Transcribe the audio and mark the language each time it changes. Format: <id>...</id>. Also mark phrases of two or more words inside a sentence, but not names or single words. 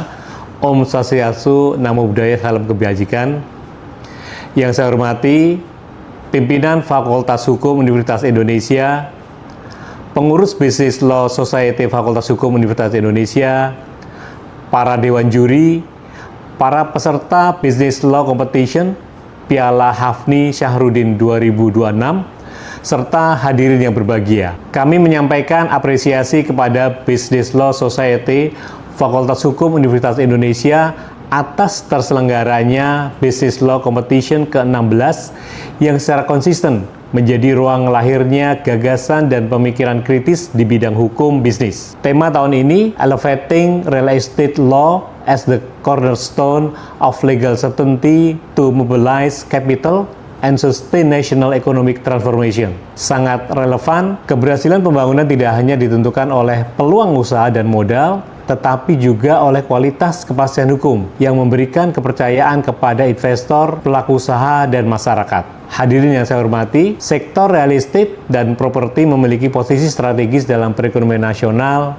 <id>Om Swastiastu, Namo Buddhaya, salam kebajikan. Yang saya hormati pimpinan Fakultas Hukum Universitas Indonesia, pengurus Business Law Society Fakultas Hukum Universitas Indonesia, para dewan juri, para peserta Business Law Competition Piala Hafni Syarudin 2026, serta hadirin yang berbahagia. Kami menyampaikan apresiasi kepada Business Law Society Fakultas Hukum Universitas Indonesia atas terselenggaranya Business Law Competition ke-16 yang secara konsisten menjadi ruang lahirnya gagasan dan pemikiran kritis di bidang hukum bisnis. Tema tahun ini,</id> <en>Elevating Real Estate Law as the Cornerstone of Legal Certainty to Mobilize Capital and Sustain National Economic Transformation.</en> <id>Sangat relevan, keberhasilan pembangunan tidak hanya ditentukan oleh peluang usaha dan modal, tetapi juga oleh kualitas kepastian hukum yang memberikan kepercayaan kepada investor, pelaku usaha, dan masyarakat. Hadirin yang saya hormati, sektor</id> <en>real estate</en> <id>dan properti memiliki posisi strategis dalam perekonomian nasional.</id>